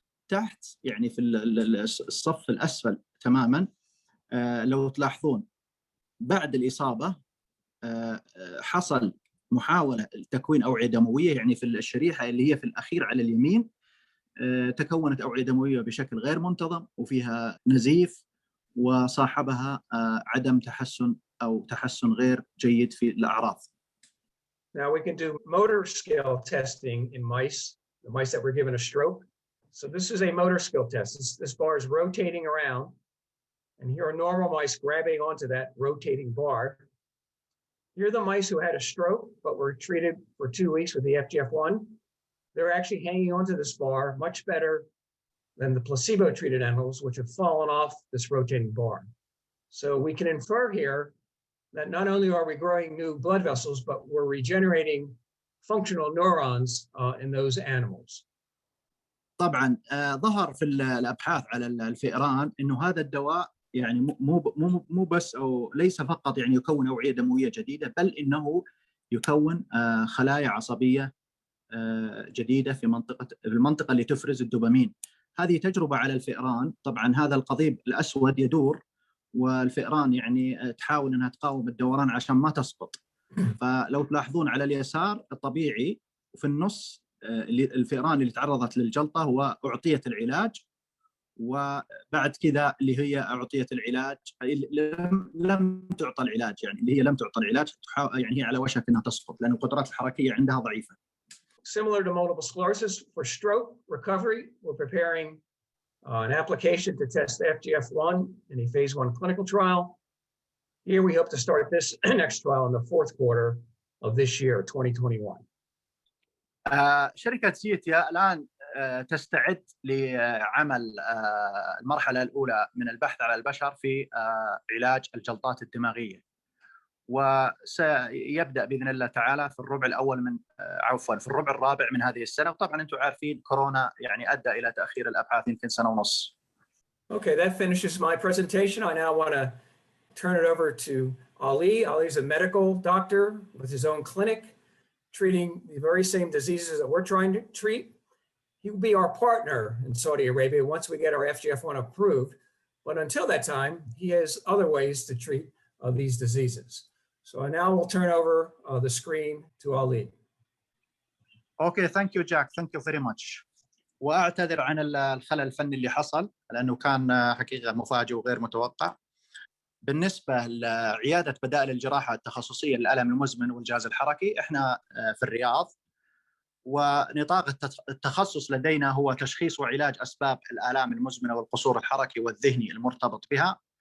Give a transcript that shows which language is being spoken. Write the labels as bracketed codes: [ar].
[ar] تحت يعني في الصف الأسفل تماما لو تلاحظون بعد الإصابة حصل محاولة لتكوين أوعية دموية، يعني في الشريحة اللي هي في الأخير على اليمين تكونت أوعية دموية بشكل غير منتظم وفيها نزيف، وصاحبها عدم تحسن أو تحسن غير جيد في الأعراض. [en] Now we can do motor skill testing in mice, the mice that were given a stroke. So this is a motor skill test. This bar is rotating around, and here are normal mice grabbing onto that rotating bar. Here are the mice who had a stroke but were treated for 2 weeks with the FGF1. They're actually hanging onto this bar much better than the placebo-treated animals, which have fallen off this rotating bar. So we can infer here that not only are we growing new blood vessels, but we're regenerating functional neurons in those animals. [ar] طبعا ظهر في الأبحاث على الفئران إنه هذا الدواء يعني مو بس أو ليس فقط يعني يكون أوعية دموية جديدة، بل إنه يكون خلايا عصبية جديدة في المنطقة اللي تفرز الدوبامين. هذه تجربة على الفئران. طبعا هذا القضيب الأسود يدور، والفئران يعني تحاول أنها تقاوم الدوران عشان ما تسقط. فلو تلاحظون على اليسار الطبيعي وفي النص الفئران اللي تعرضت للجلطة وأعطيت العلاج، وبعد كذا اللي هي أعطيت العلاج، لم تعطى العلاج، يعني اللي هي لم تعطى العلاج يعني هي على وشك أنها تسقط لأن القدرات الحركية عندها ضعيفة. [en] Similar to multiple sclerosis, for stroke recovery, we're preparing an application to test FGF1 in a phase 1 clinical trial. Here we hope to start this next trial in the fourth quarter of this year, 2021. [ar] شركة زيتيا الآن تستعد لعمل المرحلة الأولى من البحث على البشر في علاج الجلطات الدماغية، وسيبدأ بإذن الله تعالى في الربع الأول من في الربع الرابع من هذه السنة. وطبعا أنتم عارفين كورونا يعني أدى إلى تأخير الأبحاث يمكن سنة ونص. [en] Okay, that finishes my presentation. I now want to turn it over to Ali. Ali is a medical doctor with his own clinic, treating the very same diseases that we're trying to treat. He will be our partner in Saudi Arabia once we get our FGF1 approved. But until that time, he has other ways to treat these diseases. So I now will turn over the screen to Ali. Okay, thank you, Jack. Thank you very much. [ar] وأعتذر عن الخلل الفني اللي حصل لأنه كان حقيقة مفاجئ وغير متوقع. بالنسبة لعيادة بدائل الجراحة التخصصية للألم المزمن والجهاز الحركي، احنا في الرياض، ونطاق التخصص لدينا هو تشخيص وعلاج أسباب الآلام المزمنة والقصور الحركي والذهني المرتبط بها.